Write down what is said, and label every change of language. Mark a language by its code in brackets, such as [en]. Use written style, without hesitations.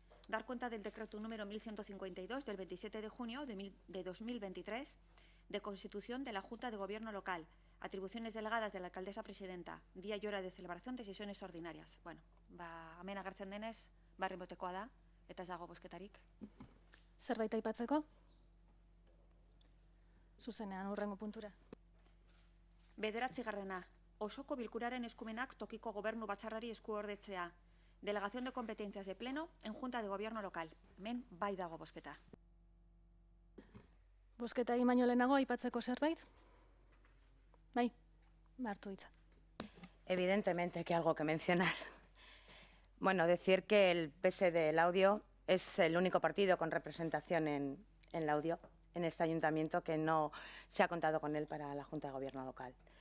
[es] Dar cuenta del decreto número 1152 del 27 de junio de 2023 de constitución de la Junta de Gobierno Local. Atribuciones delegadas de la alcaldesa presidenta. Día y hora de celebración de sesiones ordinarias. [eu] Bueno, hemen agertzen denez, barri motekoa da, eta ez dago bozketarik. Zerbait aipatzeko? Zuzenean hurrengo puntura. 9. Osoko bilkuraren eskumenak tokiko gobernu batzarrari eskuordetzea. [es] Delegación de competencias de pleno en Junta de Gobierno Local. [eu] Hemen bai dago bozketa. Bozketa egin baino lehenago aipatzeko zerbait? Bai, hartu hitza. [es] Evidentemente que hay algo que mencionar. Bueno, decir que el PSD Laudio es el único partido con representación en Laudio, en este ayuntamiento, que no se ha contado con él para la Junta de Gobierno local.